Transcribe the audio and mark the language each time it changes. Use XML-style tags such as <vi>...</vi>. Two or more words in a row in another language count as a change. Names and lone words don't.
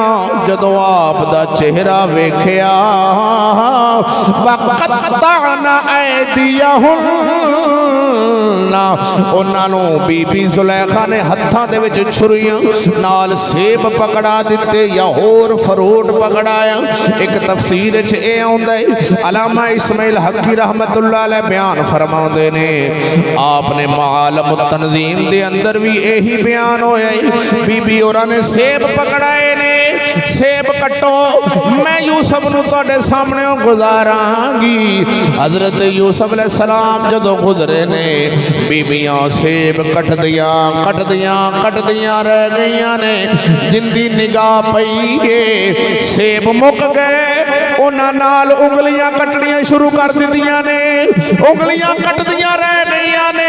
<pa>جدوں آپ دا چہرہ ویکھیا</pa> <ar>وقطعن أيديهن,</ar> <pa>انہاں نوں بی بی زلیخا نے ہتھاں دے وچ چھریاں نال سیب پکڑا دتے یا ہور فروٹ پکڑایا. ایک تفسیر چ اے آؤندا ہے علامہ اسماعیل حقی</pa> <ar>رحمة الله عليه</ar> <pa>بیان فرماؤندے نے آپنے مالم تنظیم دے اندر بھی یہی بیان ہویا ہے. بی بی اوراں نے سیب پکڑائے نے، سیب کٹو میں یوسف نوں تہاڈے سامنے گزاراں گی. حضرت یوسف علیہ السلام جدوں گزرے نے بیبیاں سیب کٹدیاں رہ گئیاں نے. جندی نگاہ پئی ہے سیب مک گئے، انہاں نال انگلیاں کٹنیاں شروع کر دتیاں نے، انگلیاں کٹدیاں رہ گئیاں نے.</pa>